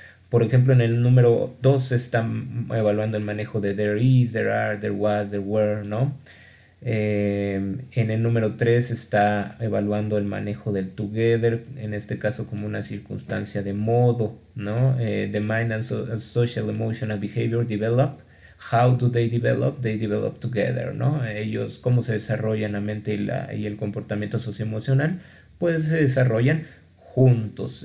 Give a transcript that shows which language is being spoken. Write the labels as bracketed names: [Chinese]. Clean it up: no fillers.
[Spanish] Por ejemplo, en el número 2 se está evaluando el manejo de there is, there are, there was, there were, ¿no? En el número 3 está evaluando el manejo del together, en este caso como una circunstancia de modo, ¿no? [English] The mind and social emotional behavior develop. How do they develop? They develop together, ¿no? [Spanish] Ellos, cómo se desarrollan la mente y el comportamiento socioemocional, pues se desarrollan juntos.